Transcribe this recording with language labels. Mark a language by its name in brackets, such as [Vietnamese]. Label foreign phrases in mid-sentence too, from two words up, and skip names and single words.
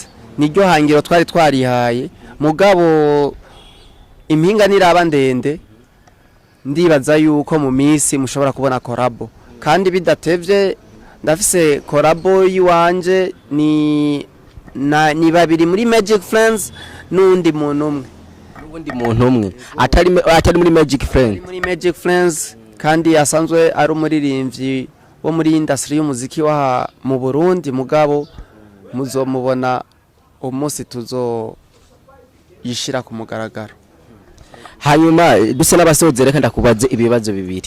[Rundi] Niryo hangiro twari twarihaye, mugabo impinga niraba ndende ndibaza yuko mu minsi mushobora kubona korabo, kandi bidatevye ndafise korabo yiwanje ni babiri muri Magic Friends n'undi muntu umwe atari muri Magic Friends. Muri Magic Friends kandi asanzwe ari umuririmbyi wo muri industry y'umuziki wa mu Burundi, mugabo muzomubona umunsi tuzo yishira ku mugaragaro. Hanyuma duse n'abasoze reka ndakubaze ibibazo bibiri.